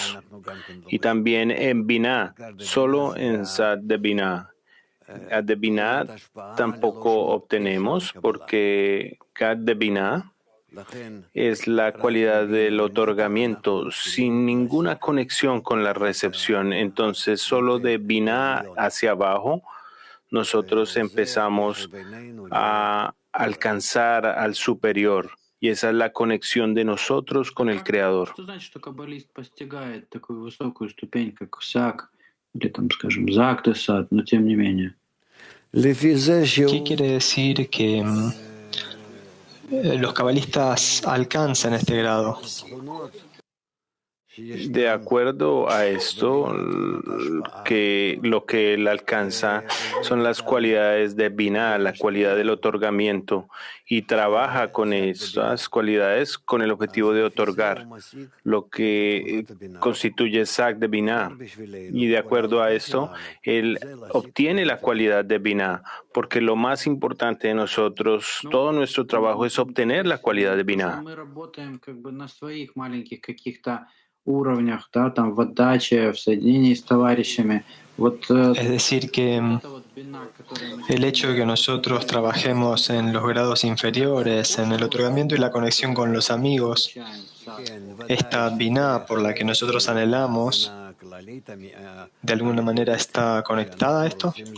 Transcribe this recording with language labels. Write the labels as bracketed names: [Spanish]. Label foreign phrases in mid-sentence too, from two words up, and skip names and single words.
[Spanish] Y también en Binah, solo en Sag de Binah, de Binah tampoco obtenemos, porque Gad de Binah es la cualidad del otorgamiento sin ninguna conexión con la recepción. Entonces, solo de Binah hacia abajo, nosotros empezamos a alcanzar al superior. Y esa es la conexión de nosotros con el Creador. [Russian] Что значит, что каббалист постигает такую высокую ступень, как сак, или там, скажем, зак де сад, но тем не менее? [Spanish] ¿Qué quiere decir que los cabalistas alcanzan este grado? De acuerdo a esto, que lo que él alcanza son las cualidades de Binah, la cualidad del otorgamiento, y trabaja con estas cualidades con el objetivo de otorgar lo que constituye Zak de Binah. Y de acuerdo a esto, él obtiene la cualidad de Binah, porque lo más importante de nosotros, todo nuestro trabajo es obtener la cualidad de Binah. [Russian] Уровнях, да, там в отдаче, в соединении с товарищами. [Spanish] Es decir, que el hecho de que nosotros trabajemos en los grados inferiores, en el otorgamiento y la conexión con los amigos, esta Binah por la que nosotros anhelamos, ¿de alguna manera está conectada a esto?